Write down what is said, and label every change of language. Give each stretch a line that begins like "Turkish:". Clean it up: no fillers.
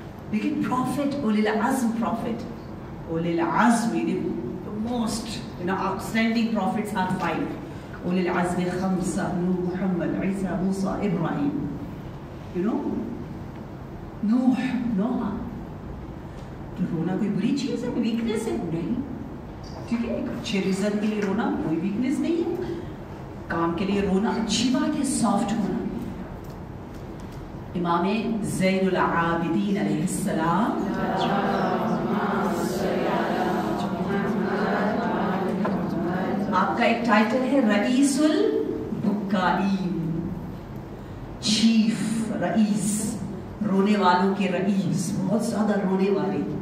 Urdu: لیکن پروفٹ, اولی العزم پروفٹ, اولی العزم,
English: the most outstanding prophets are 5.
Urdu: اولی العزم 5, نوح, محمد, عیسیٰ, موسیٰ, ابراہیم.
English: You know, Nuh.
Urdu: تو رونا کوئی بری چیز ہے, کوئی ویکنیس ہے؟ نہیں, ٹھیک ہے. ایک اچھے رزلٹ کے لیے رونا کوئی ویکنیس نہیں ہے, کام کے لیے رونا اچھی بات ہے, سافٹ ہونا. امام زین العابدین علیہ السلام آپ کا ایک ٹائٹل ہے رئیس البکائین, چیف, رئیس, رونے والوں کے رئیس, بہت زیادہ رونے والے.